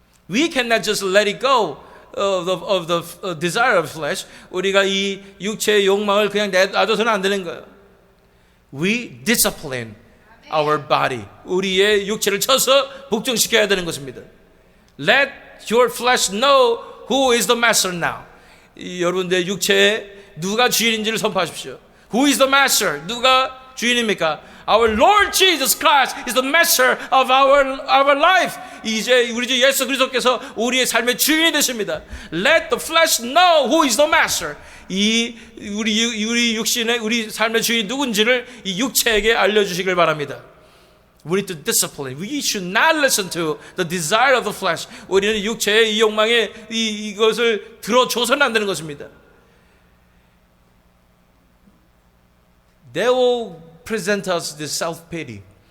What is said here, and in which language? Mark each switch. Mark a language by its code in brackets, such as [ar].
[en] We cannot just let it go of the desire of flesh. [ko] 우리가 이 육체의 욕망을 그냥 놔둬서는 안 되는 거예요. [en] We discipline our body. [ko] 우리의 육체를 쳐서 복종시켜야 되는 것입니다. [en] Let your flesh know who is the master now. [ko] 여러분들의 육체에 누가 주인인지를 선포하십시오. [en] Who is the master? [ko] 누가 주인입니까? [en] Our Lord Jesus Christ is the master of our life. [ko] 이제 우리 주 예수 그리스도께서 우리의 삶의 주인이 되십니다. [en] Let the flesh know who is the master. [ko] 우리 육신의 우리 삶의 주인이 누군지를 이 육체에게 알려주시길 바랍니다. [en] We need to discipline. We should not listen to the desire of the flesh. [ko] 우리는 육체의 이 욕망에 이것을 들어줘서는 안 되는 것입니다. [en] They will present us this self-pity.